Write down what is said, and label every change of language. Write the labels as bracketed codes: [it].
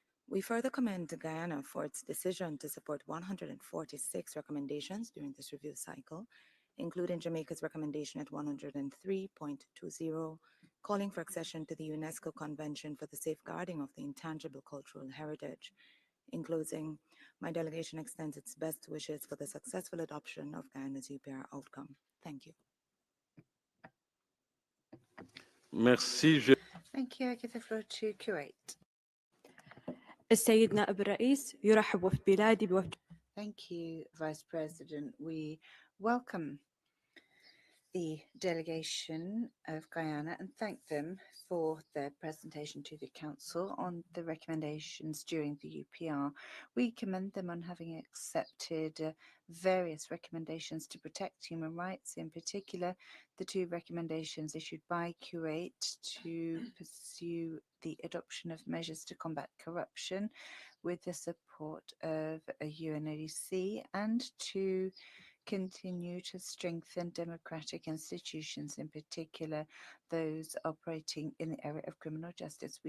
[en] We further commend Guyana for its decision to support 146 recommendations during this review cycle, including Jamaica's recommendation at 103.20, calling for accession to the UNESCO Convention for the Safeguarding of the Intangible Cultural Heritage. In closing, my delegation extends its best wishes for the successful adoption of Guyana's UPR outcome. Thank you. [fr] Merci. [en] Thank you. I give the floor to Kuwait. [ar] السيد نائب الرئيس يرحب وفد بلادي بوفد. [en] Thank you, Vice President. We welcome the delegation of Guyana and thank them for their presentation to the Council on the recommendations during the UPR. We commend them on having accepted various recommendations to protect human rights, in particular the two recommendations issued by Kuwait to pursue the adoption of measures to combat corruption with the support of UNHRC and to continue to strengthen democratic institutions, in particular those operating in the area of criminal justice.